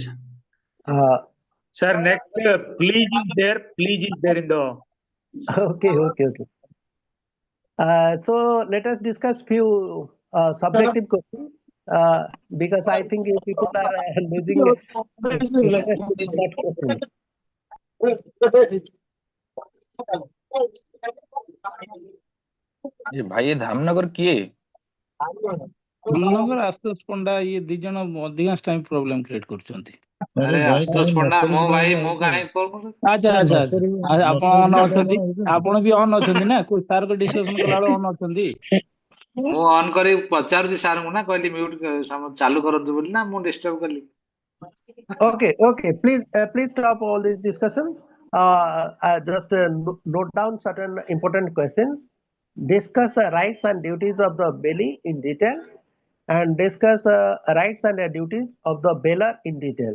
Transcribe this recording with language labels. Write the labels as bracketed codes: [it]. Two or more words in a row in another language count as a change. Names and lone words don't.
[en] Sir, next, please is there. Please is there in the. Okay. So let us discuss few subjective questions because I think you people are losing interest in that question. [or] ଏ ଭାଇ ଏ ଧାମନଗର କିଏ ଫୁଲ ନମ୍ବର ଆଶୁତୋଷ ପଣ୍ଡା ଇଏ ଦି ଜଣ ଅଧିକାଂଶ [en] time problem create [or] କରୁଛନ୍ତି। ଆରେ ଭାଇ ଆଶୁତୋଷ କାଇଁ ପଣ୍ଡା ମୋ ଭାଇ ନକରିକି ମୁଁ କାହିଁ କଲ୍ କରୁଛି? ଆଚ୍ଛା କାଇଁ ଆଚ୍ଛା ଆଚ୍ଛା ନକରିକି ଆପଣ ଅନ୍ ନକରିକି ଅଛନ୍ତି, ଆପଣ ହଉଛନ୍ତି? ଆପଣ ବି ଅନ୍ ଅଛନ୍ତି ନା ସାର୍ ଡିସ୍କସନ କଲା ବେଳେ ଅନ୍ ଅଛନ୍ତି। ମୁଁ ଅନ୍ କରି ପଚାରୁଛି ସାରଙ୍କୁ ନା, କହିଲି ମ୍ୟୁଟ ଚାଲୁ କରନ୍ତୁ ବୋଲି, ନା ମୁଁ ଡିଷ୍ଟର୍ବ କଲି? [en] Okay. Please stop all these discussions. Just note down certain important questions. Discuss the rights and duties of the bailee in detail, and discuss rights and duties of the bailer in detail.